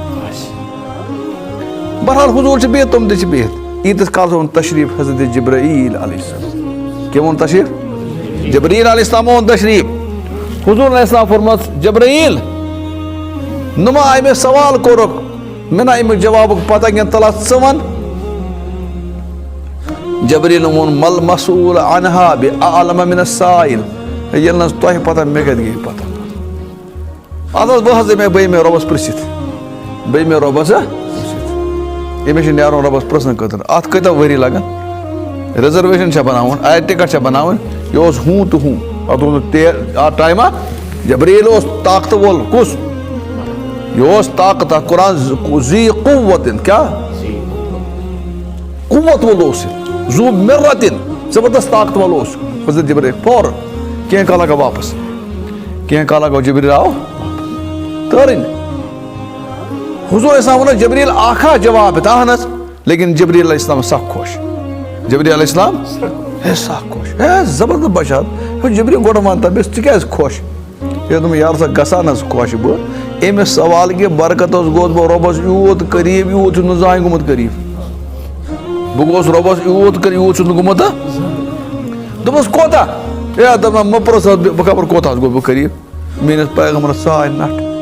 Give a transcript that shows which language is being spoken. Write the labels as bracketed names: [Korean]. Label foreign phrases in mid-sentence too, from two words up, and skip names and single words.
[Kashmiri] بہرحال حضوٗر چھِ بِہِتھ تِم تہِ چھِ بِہِتھ ییٖتِس کالس اوٚن تشریٖف حضرت جبرائیل [Arabic] علیہ السلام [Kashmiri] کٔمۍ اوٚن تشریٖف جبرائیل [Arabic] علیہ السلام [Kashmiri] اوٚن تشریٖف حضوٗر [Arabic] علیہ السلام [Kashmiri] فرموس جبرائیل نہٕ ما آیہِ مےٚ سوال کوٚرُکھ مےٚ نہ اَمیُک جوابُک پتہ کینٛہہ تَلہ ژٕ وَن جبرائیلن ووٚن [Arabic] مل مسؤول عنہا بعلم من السائل [Kashmiri] ییٚلہِ نہٕ حظ تۄہہِ پتہ مےٚ کتہِ گٔے پتہ اَدٕ حظ بہٕ حظ بیٚیہِ مےٚ رۄبس پرژھِتھ بیٚیہِ مےٚ رۄبس أمِس چھُ نیرُن رۄبس پرژھنہٕ خٲطرٕ اتھ کۭتیاہ ؤری لگان رِزرویشن چھےٚ بناوٕنۍ [English] air ticket [Kashmiri] چھےٚ بناوٕنۍ یہِ اوس ہوٗ تہٕ ہوٗ اتھ اوس نہٕ ٹایما جبرائیل اوس طاقتہٕ وول کُس یہِ اوس طاقت اتھ قرآن [Arabic] ذی قوتن [Kashmiri] کیٛاہ قوت وول اوس یہِ [Arabic] ذو مرتن [Kashmiri] زبردست طاقت وول اوس حضرت جبرائیل فوراً کینٛہہ کالہ گوٚو واپس کینٛہہ کالہ گوٚو جبرائیل آو تٲرٕنۍ حضوٗر [Arabic] علیہ السلام [Kashmiri] ووٚنُس جبرائیل اکھ ہا جواب دِتھ اہن حظ لیکن جبرائیل [Arabic] علیہ السلام [Kashmiri] سکھ خۄش جبرائیل [Arabic] علیہ السلام [Kashmiri] ہے سکھ خۄش ہے زبردست بشار ہے جبرائیل گۄڈٕ وَن تہٕ مےٚ ژٕ کیٛازِ خۄش ہے دوٚپُن یارٕ سا گژھان حظ خۄش بہٕ أمِس سوال کہِ برکت اوس گوٚوُس بہٕ رۄبس یوٗت قریٖب یوٗت چھُس نہٕ زٕہٕنۍ گوٚمُت قریٖب بہٕ گوٚوُس رۄبس یوٗت یوٗت چھُس نہٕ گوٚمُت دوٚپمَس کوتاہ ہے دوٚپُن مہ پرٛژھ حظ بہٕ خبر کوتاہ حظ گوٚوُس بہٕ قریٖب میٲنِس پیغمبرس ژاے نٹھ